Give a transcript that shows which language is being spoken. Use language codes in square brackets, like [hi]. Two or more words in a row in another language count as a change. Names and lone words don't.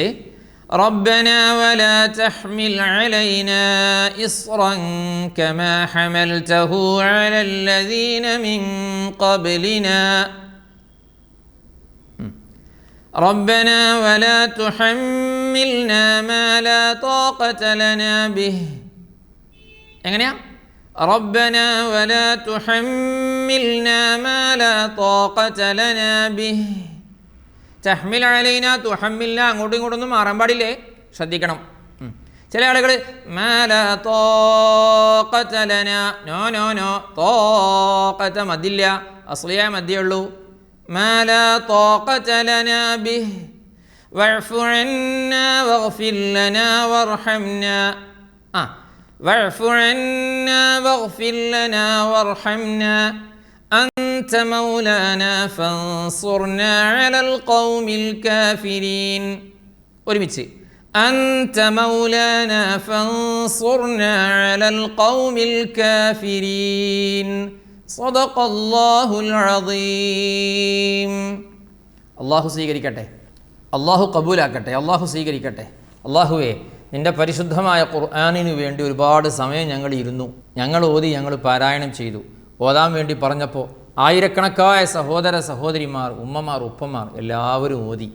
[ar] ربنا ولا تحمل علينا إصرا كما حملته على الذين من قبلنا ربنا ولا تحملنا ما لا طاقة لنا به. [ml] എങ്ങനെയാ? [ar] ربنا ولا تحملنا ما لا طاقة لنا به. تحمل علينا تحملنا [ml] അങ്ങോട്ടും ഇങ്ങോട്ടൊന്നും മാറാൻ പാടില്ലേ, ശ്രദ്ധിക്കണം. ചില ആളുകൾ [ar] ما لا طاقة لنا, [ml] നോ ത്വാഖത മദ്ദില്ല, അസ്ലിയ മദ്ദേ ഉള്ളൂ. [ar] ما لا طاقة لنا به واعف عنا واغفر لنا وارحمنا. واعف عنا واغفر لنا وارحمنا أنت مولانا فانصرنا على القوم الكافرين. [ml] ഒരുമിച്ച്. [ar] أنت مولانا فانصرنا على القوم الكافرين. صدق الله العظيم. [ml] അള്ളാഹു സ്വീകരിക്കട്ടെ, അള്ളാഹു കബൂലാക്കട്ടെ, അള്ളാഹു സ്വീകരിക്കട്ടെ. അള്ളാഹുവേ, നിൻ്റെ പരിശുദ്ധമായ ഖുർആനിനു വേണ്ടി ഒരുപാട് സമയം ഞങ്ങൾ ഇരുന്നു, ഞങ്ങൾ ഓതി, ഞങ്ങൾ പാരായണം ചെയ്തു. ഓതാൻ വേണ്ടി പറഞ്ഞപ്പോൾ ആയിരക്കണക്കായ സഹോദര സഹോദരിമാർ, ഉമ്മമാർ, ഉപ്പമാർ എല്ലാവരും ഓതി.